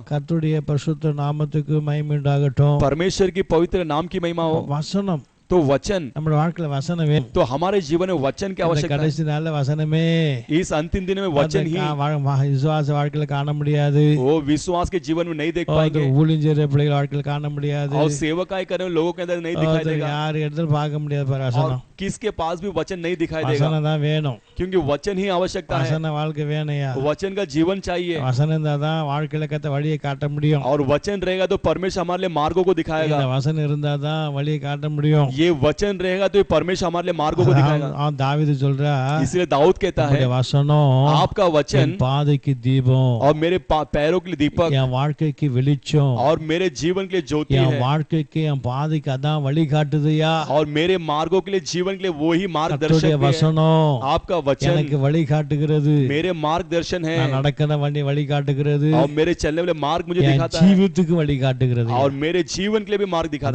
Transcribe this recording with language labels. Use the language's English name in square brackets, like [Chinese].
[Tamil] கர்த்தருடைய பரிசுத்த நாமத்துக்கு மகிமை உண்டாகட்டும். [Hindi] परमेश्वर की पवित्र नाम की महिमा हो. [Tamil] வசனம், [Hindi] तो वचन, [Tamil] நம்ம வாழ்க்கையில வசனம் வேணும். [Hindi] तो हमारे जीवन में वचन की [Tamil] இந்த [Hindi] आवश्यकता है. [Tamil] கடைசி நாள்ல வசனமே. [Hindi] इस अंतिम दिन में वचन ही [Tamil] விசுவாச வாழ்க்கையில காண முடியாது, [Hindi] वो विश्वास के जीवन में नहीं देख पाएंगे [Tamil] ஊழியர் பிள்ளைகள் வாழ்க்கையில காண முடியாது, [Hindi] और सेवकाई करने वाले लोगों के अंदर नहीं दिखाई देगा [Tamil] யார் இடத்துல பார்க்க முடியாது. [Hindi] और [Tamil] வசனம், [Hindi] किसके पास भी वचन नहीं दिखाई देगा, [Tamil] வசனம் தான் வேணும். [Hindi] क्योंकि वचन ही आवश्यकता है. [Tamil] வசன வாழ்க்கை வேணையா, [Hindi] वचन का जीवन चाहिए [Tamil] வசனம் இருந்தா தான் வாழ்க்கையில கத்த வழியை காட்ட முடியும். [Hindi] और वचन रहेगा तो परमेश्वर हमारे लिए मार्गों को दिखाएगा. [Tamil] இந்த வசனம் இருந்தா தான் வழியை காட்ட முடியும். [Hindi] ये वचन रहेगा तो ये परमेश्वर हमारे लिए मार्गों को दिखाएगा. [Tamil] தாவீது சொல்றா, [Hindi] इसलिए दाऊद कहता है [Tamil] வசனம் [Hindi] आपका वचन [Tamil] என் பாதைக்கு தீபம், [Hindi] और मेरे पैरों के लिए दीपक [Tamil] என் வாழ்க்கைக்கு வெளிச்சம், [Hindi] और मेरे जीवन के लिए ज्योति [Tamil] என் [Hindi] है [Tamil] வாழ்க்கைக்கு என் பாதைக்கு அதான் வழி காட்டுதுயா. [Hindi] और मेरे मार्गों के लिए जीवन के लिए वो ही मार्गदर्शक [Tamil] கர்த்தருடைய [Hindi] भी है. [Tamil] வசனம் [Hindi] आपका वचन [Tamil] எனக்கு வழி காட்டுகிறது, [Hindi] मेरे मार्गदर्शन है [Tamil] நான் நடக்கிற வழி வழி காட்டுகிறது, [Hindi] और मेरे चलने वाले मार्ग मुझे [Tamil] என் [Hindi] दिखाता है [Tamil] ஜீவித்துக்கு வழி காட்டுகிறது. [Hindi] और मेरे जीवन के लिए भी मार्ग दिखाता